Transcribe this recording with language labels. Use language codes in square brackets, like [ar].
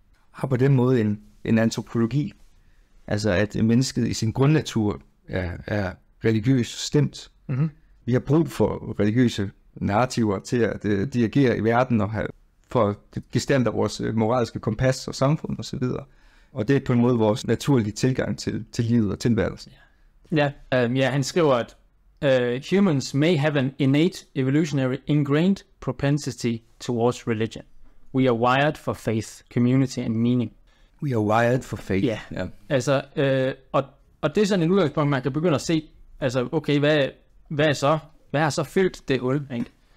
[da] Har på den måde en antropologi, altså at mennesket i sin grundnatur er religiøst stemt. Mm-hmm. Vi har brug for religiøse narrativer til at dirigere i verden og for at gestalter vores moralske kompas og samfund osv. Og det er på en måde vores naturlige tilgang til livet og tilværelsen. Han skriver, at [en] humans may have an innate evolutionary ingrained propensity towards religion. We are wired for faith, community and meaning. We are wired for faith. [da] Ja, altså, og det er sådan en udgangspunkt, man kan begynde at se, altså, okay, hvad har så fyldt det hul, ikke?